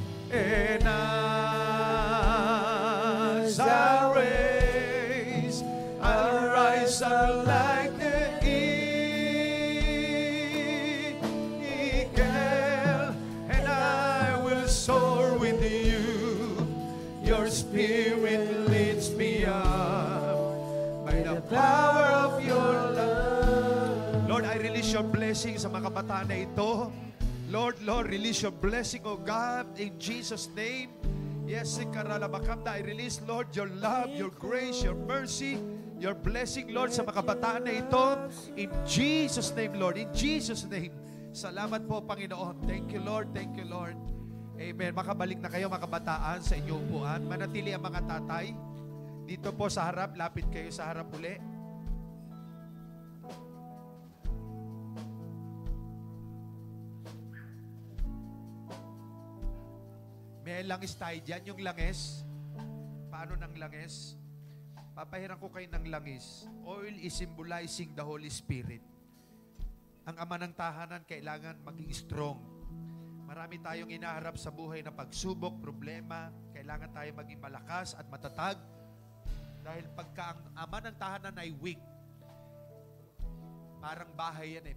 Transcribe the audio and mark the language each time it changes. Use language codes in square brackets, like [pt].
[en] And as I raise, I'll rise up like the eagle, and I will soar with you. Your spirit leads me up by the power of your love. Lord, I release your blessing sa mga kabataan na ito. Lord, release your blessing, oh God, in Jesus' name. Yes, Sikaralabakamda, I release, Lord, your love, your grace, your mercy, your blessing, Lord, sa mga kabataan na ito. In Jesus' name, Lord, in Jesus' name. Salamat po, Panginoon. Thank you, Lord. Thank you, Lord. Amen. [tl] Makabalik na kayo, mga kabataan, sa inyong upuan. Manatili ang mga tatay. Dito po sa harap, lapit kayo sa harap uli. May langis tayo dyan, yung langis. Paano ng langis? Papahiran ko kayo ng langis. [en] Oil is symbolizing the Holy Spirit. [tl] Ang ama ng tahanan kailangan maging strong. Marami tayong inaharap sa buhay na pagsubok, problema. Kailangan tayo maging malakas at matatag. Dahil pagka ang ama ng tahanan ay weak, parang bahay yan eh.